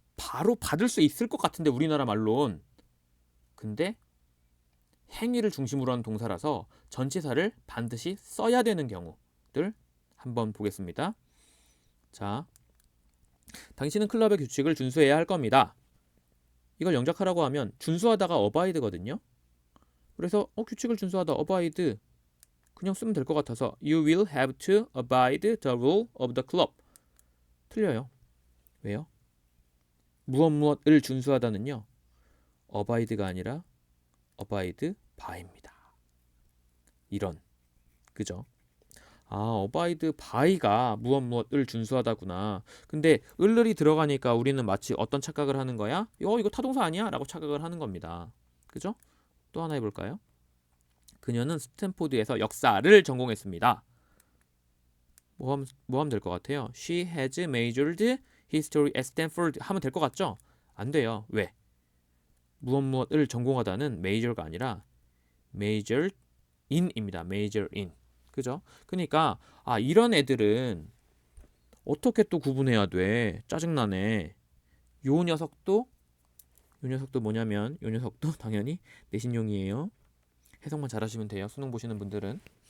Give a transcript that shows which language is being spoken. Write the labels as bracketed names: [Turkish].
[Korean] 바로 받을 수 있을 것 같은데 우리나라 말론. 근데 행위를 중심으로 한 동사라서 전치사를 반드시 써야 되는 경우들 한번 보겠습니다. 자, 당신은 클럽의 규칙을 준수해야 할 겁니다. 이걸 영작하라고 하면 준수하다가 abide거든요. 그래서 규칙을 준수하다 [English] abide [Korean] 그냥 쓰면 될 것 같아서 [English] You will have to abide the rule of the club. [Korean] 틀려요. 왜요? 무엇을 준수하다는요. abide가 아니라 abide by입니다. 이런. 그죠? abide by가 무엇을 준수하다구나. 근데 을을이 들어가니까 우리는 마치 어떤 착각을 하는 거야? 이거 타동사 아니야? 라고 착각을 하는 겁니다. 그죠? 또 하나 해볼까요? 그녀는 스탠포드에서 역사를 전공했습니다. 뭐 하면 될 것 같아요? [English] She has majored history at Stanford [Korean] 하면 될 것 같죠? 안 돼요. 왜? 무엇을 전공하다는 major가 아니라 major in입니다. major in. 그죠? 그러니까 이런 애들은 어떻게 또 구분해야 돼? 짜증나네. 요 녀석도 뭐냐면 요 녀석도 당연히 내신용이에요. 해석만 잘하시면 돼요. 수능 보시는 분들은.